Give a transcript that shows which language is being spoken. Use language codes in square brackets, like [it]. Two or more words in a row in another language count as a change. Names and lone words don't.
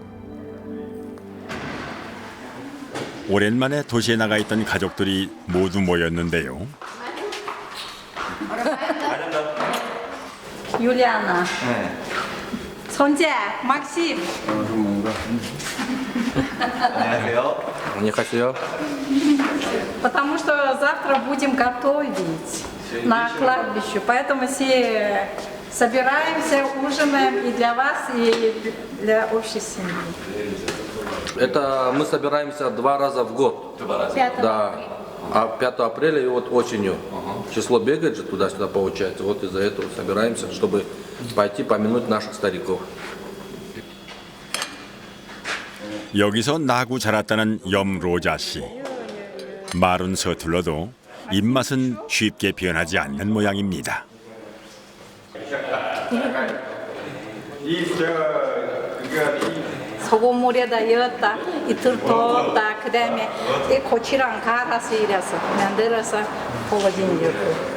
[ko] 오랜만에 도시에 나가 있던 가족들이 모두 모였는데요. 율리아나, 손자, 막심. 안녕하세요. 안녕하세요. [ru] Потому что завтра будем готовить на кладбище, поэтому все собираемся, ужинаем и для вас, и для общей семьи. Это мы собираемся 2 раза в год. 5 Да. А 5 апреля и вот осенью. Число бегает же туда-сюда получается. Вот из-за этого собираемся, чтобы пойти помянуть наших стариков. [ko] 여기서 나고 자랐다는 염로자 씨. 말은 서툴러도 입맛은 쉽게 변하지 않는 모양입니다. 소금물에다 넣었다, 이틀 뒀다, 그 다음에 이 고추랑 갈아서 이래서 만들어서 구워진 거.